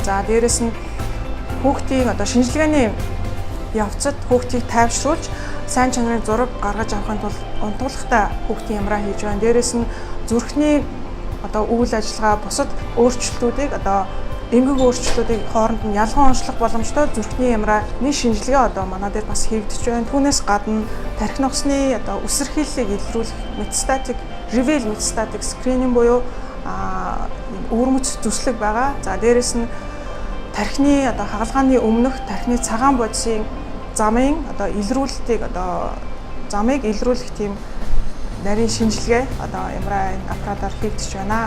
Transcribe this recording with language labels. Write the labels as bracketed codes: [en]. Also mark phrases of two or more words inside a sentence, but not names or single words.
[mn] За дээрэс нь хүүхдийн шинжилгээний явцад хүүхдийг тайвшруулж сайн чанарын зураг гаргаж авахын тулд унтуулагтай хүүхдийн MRI хийж байна. Дээрээс нь зүрхний үйл ажиллагаа бусад өөрчлөлтүүдийг эмгэг өөрчлөлтүүдийг хооронд нь ялган онцлох боломжтой зүрхний MRI-ны шинжилгээ манай дээр бас хийгдэж байна. Түүнээс гадна тархины усны үсэрхийллийг илрүүлэх [en] metastatic reveal metastatic screening [mn] буюу өвөрмөц зүслэг байгаа. За дээрээс нь тархины хагалгааны өмнөх тархины цагаан бодисын замыг илрүүлэх тийм нарийн шинжилгээ MRI аппаратаар хийгдэж байна.